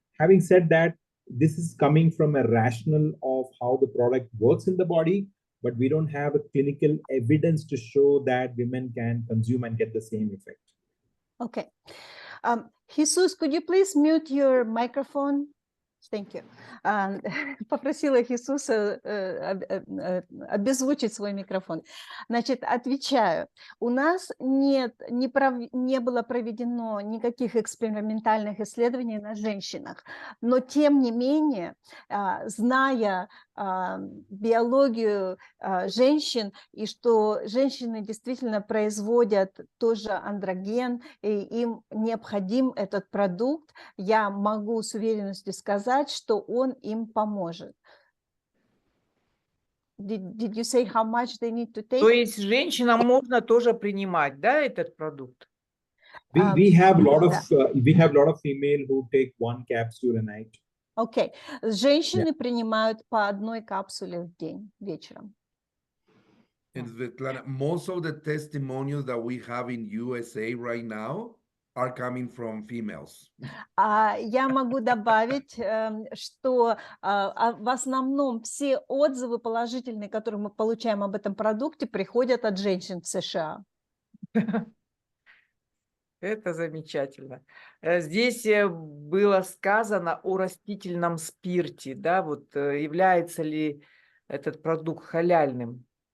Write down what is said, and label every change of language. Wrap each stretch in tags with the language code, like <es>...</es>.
<en>Having said that, this is coming from a rationale of how the product works in the body, but we don't have a clinical evidence to show that women can consume and get the same effect. Okay. Jesus, could you please mute your microphone? Thank you.</en> <ru>Попросила Иисуса обезвучить свой микрофон. Значит, отвечаю. У нас не было проведено никаких экспериментальных исследований на женщинах, но тем не менее, зная биологию женщин и что женщины действительно производят тоже андроген, и им необходим этот продукт, я могу с уверенностью сказать, что он им поможет.</ru> <en>Did you say how much they need to take?</en> <ru>То есть женщинам можно тоже принимать, да, этот продукт?</ru> <en>We have a lot of</en> <ru>Да.</ru> <en>we have a lot of female who take 1 capsule a night.</en> <ru>Окей. Женщины принимают по 1 капсуле в день вечером.</ru> <en>And Svetlana, most of the testimonials that we have in USA right now are coming from females.</en> <ru>Я могу добавить, что в основном все отзывы положительные, которые мы получаем об этом продукте, приходят от женщин в США. Это замечательно. Здесь было сказано о растительном спирте, да, вот является ли этот продукт халяльным?</ru>